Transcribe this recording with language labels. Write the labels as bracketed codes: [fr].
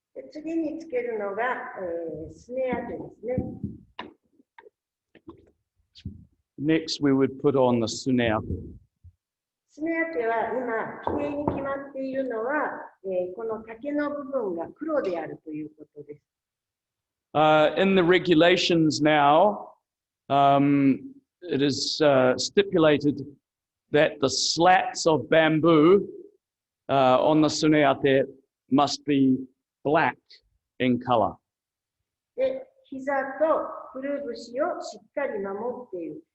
[ja] 次につけるのが、スネア手ですね。 [en] Next, we would put on the sunea. [ja] スネア手は今、きれいに決まっているのは、この竹の部分が黒であるということです。 [en] In the regulations now, it is stipulated that the slats of bamboo on the suneate must be black in color. [ja] で、膝とくるぶしをしっかり守っている。